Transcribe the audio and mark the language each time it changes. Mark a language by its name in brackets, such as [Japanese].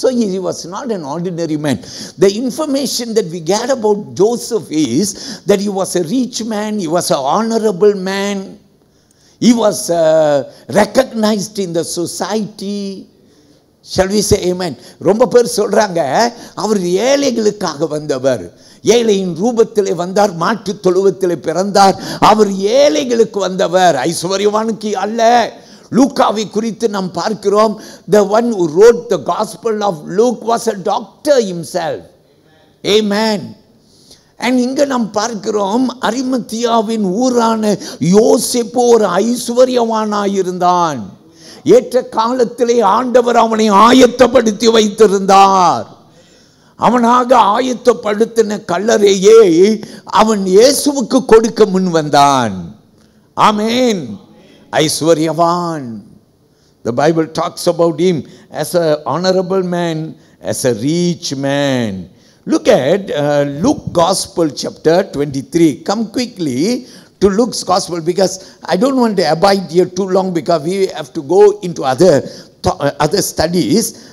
[English] So he was not an ordinary man. The information that we get about Joseph is that he was a rich man, he was an honorable man, he was recognized in the society. Shall we say amen? [Tamil] ரொம்ப பேர் சொல்றாங்க அவர் ஏழைகளுக்காக வந்தவர். ஏழையின் ரூபத்திலே வந்தார், மாட்டு தொழுவத்திலே பிறந்தார். அவர் ஏழைகளுக்கு வந்தவர், ஐஸ்வர்யவானுக்கு அல்ல. லூக்காவை குறித்து நாம் பார்க்கிறோம். [English] The one who wrote the gospel of Luke was a doctor himself. Amen. [Tamil] And இங்க நாம் பார்க்கிறோம் அரிமத்தியாவின் ஊரான யோசேப்பு ஒரு ஐஸ்வர்யவானாயிருந்தான். ஏற்ற காலத்திலே ஆண்டவர் அவனை ஆயத்தப்படுத்தி வைத்திருந்தார். அவனாக ஆயத்தப்படுத்தின கல்லறையே அவன் இயேசுவுக்கு கொடுக்க முன் வந்தான். ஆமென். ஐஸ்வர்யவான். [English] The Bible talks about him as an honorable man, as a rich man. Look at Luke Gospel chapter 23. Come quickly to Luke's Gospel, because I don't want to abide here too long, because we have to go into other studies.